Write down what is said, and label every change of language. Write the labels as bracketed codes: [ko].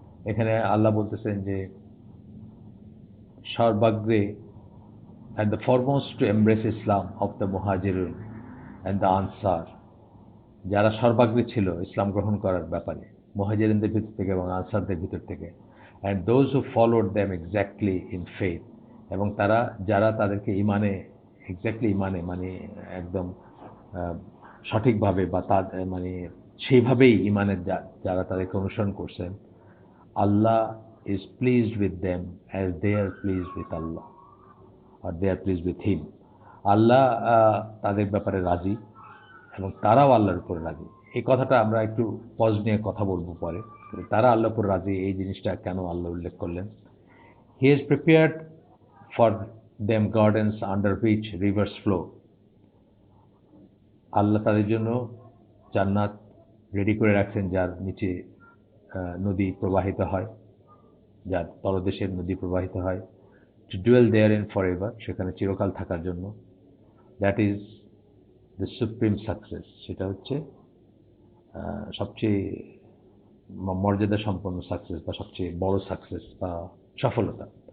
[bn] এখানে আল্লাহ বলতেছেন যে সর্বাগ্রে [en] and the foremost to embrace Islam of the Muhajirun and the Ansar, [bn] যারা সর্বাগ্রে ছিল ইসলাম গ্রহণ করার ব্যাপারে মুহাজিরিনদের ভিতর থেকে এবং আনসারদের ভিতর থেকে, [en] and those who followed them exactly in faith, [bn] এবং যারা তাদেরকে ইমানে মানে একদম সঠিকভাবে বা মানে সেইভাবেই ইমানের যারা তাদেরকে অনুসরণ করছেন। [en] Allah is pleased with them as they are pleased with Allah, or they are pleased with him. [bn] আল্লাহ তাদের ব্যাপারে রাজি এবং তারাও আল্লাহর উপর রাজি। এই কথাটা আমরা একটু পজ নিয়ে কথা বলবো পরে। তারা আল্লাহর উপর রাজি, এই জিনিসটা কেন আল্লাহ উল্লেখ করলেন? [en] He is prepared for them gardens under which rivers flow. [bn] আল্লাহ তাদের জন্য জান্নাত রেডি করে রাখছেন যার নিচে নদী প্রবাহিত হয়, যার তলদেশের নদী প্রবাহিত হয়, [en] to dwell therein forever, [bn] সেখানে চিরকাল থাকার জন্য। [en] that is the supreme success, [bn] সেটা হচ্ছে সবচেয়ে মর্যাদা সম্পন্ন সাকসেস বা সবচেয়ে বড় সাকসেস বা সফলতা।